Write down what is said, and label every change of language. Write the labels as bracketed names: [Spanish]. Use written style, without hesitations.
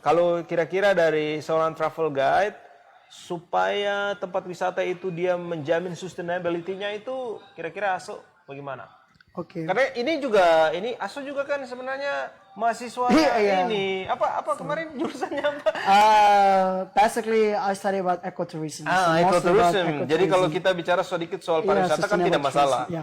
[Indonesian] Kalau kira-kira dari seorang travel guide supaya tempat wisata itu dia menjamin sustainability-nya itu, kira-kira ASO bagaimana? Karena ini ASO juga kan sebenarnya mahasiswa ini apa kemarin jurusannya apa? [English] Basically I study about ecotourism. Ecotourism. [Indonesian] Jadi kalau kita bicara sedikit soal pariwisata kan tidak masalah.